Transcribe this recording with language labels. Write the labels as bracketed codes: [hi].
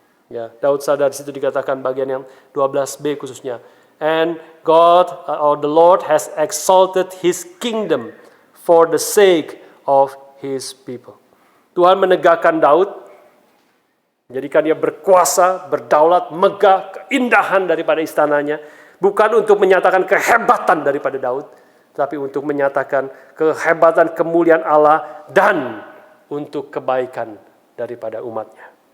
[id] Ya, Daud sadar, di situ dikatakan bagian yang 12b khususnya. [en] And God or the Lord has exalted His kingdom for the sake of His people. [id] Tuhan menegakkan Daud, menjadikan dia berkuasa, berdaulat, megah, keindahan daripada istananya. Bukan untuk menyatakan kehebatan daripada Daud, tapi untuk menyatakan kehebatan kemuliaan Allah dan untuk kebaikan daripada umatnya.